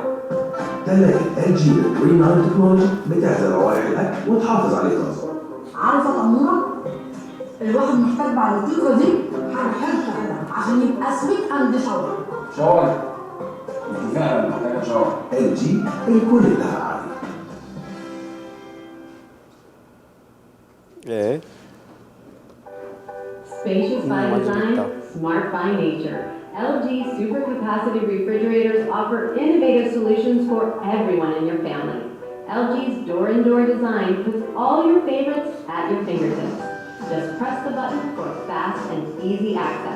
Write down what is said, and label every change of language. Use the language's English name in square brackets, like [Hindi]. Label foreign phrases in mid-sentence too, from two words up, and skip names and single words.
[Arabic] تلاقي LG Green Iron Technology بتعزل روائح الأكل وتحافظ عليه طازة. عارفه تموره؟ الواحد محتاج بعد الطيقه دي حاجه حلوه كده عشان يبقى [English] sweet and shower. [Arabic] شاور؟ انت فعلا محتاجه شاور. LG الكل اتفق عليه. 네. [English] Spacious by design, smart by nature. LG Super Capacity Refrigerators offer innovative solutions for everyone in your family. LG's door-and-door design puts all your favorites at your fingertips. Just press the button for fast and easy access.